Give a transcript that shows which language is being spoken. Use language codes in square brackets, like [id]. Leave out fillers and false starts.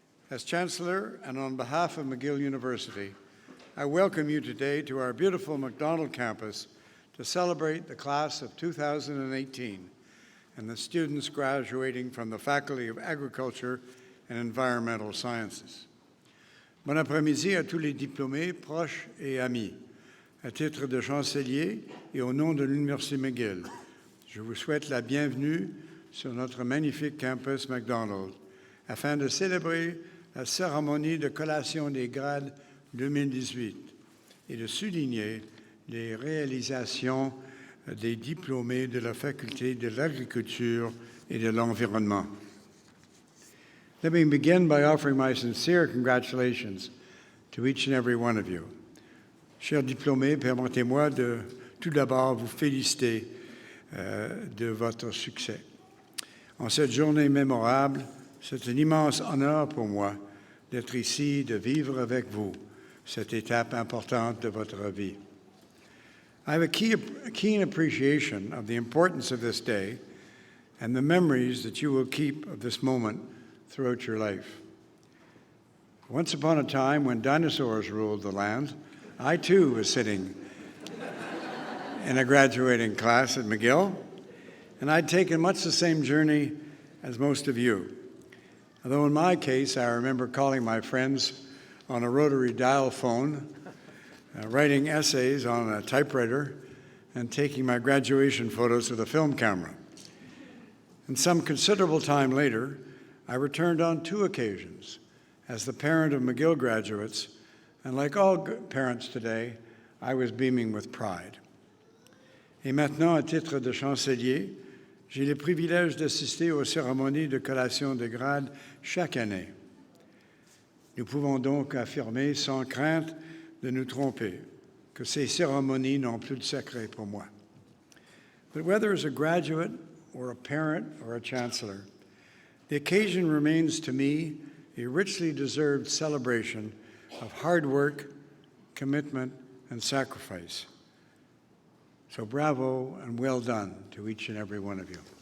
[en] As Chancellor and on behalf of McGill University, I welcome you today to our beautiful MacDonald campus to celebrate the class of 2018 and the students graduating from the Faculty of Agriculture and Environmental Sciences. [fr] Bon après-midi à tous les diplômés, proches et amis. À titre de chancelier et au nom de l'Université McGill, je vous souhaite la bienvenue sur notre magnifique campus McDonald afin de célébrer la cérémonie de collation des grades 2018 et de souligner les réalisations des diplômés de la Faculté de l'Agriculture et de l'Environnement. [en] Let me begin by offering my sincere congratulations to each and every one of you. [fr] Chers diplômés, permettez-moi de tout d'abord vous féliciter de votre succès. En cette journée mémorable, c'est un immense honneur pour moi d'être ici, de vivre avec vous cette étape importante de votre vie. [en] I have a keen appreciation of the importance of this day and the memories that you will keep of this moment throughout your life. Once upon a time, when dinosaurs ruled the land, I too was sitting in a graduating class at McGill, and I'd taken much the same journey as most of you. Although in my case, I remember calling my friends on a rotary dial phone, writing essays on a typewriter, and taking my graduation photos with a film camera. And some considerable time later, I returned on 2 occasions as the parent of McGill graduates, and like all parents today, I was beaming with pride. [fr] Et maintenant, à titre de chancelier, j'ai le privilège d'assister aux cérémonies de collation de grade chaque année. Nous pouvons donc affirmer sans crainte de nous tromper que ces cérémonies n'ont plus de secret pour moi. [en] But whether as a graduate or a parent or a chancellor, the occasion remains to me a richly deserved celebration of hard work, commitment, and sacrifice. So bravo and well done to each and every one of you.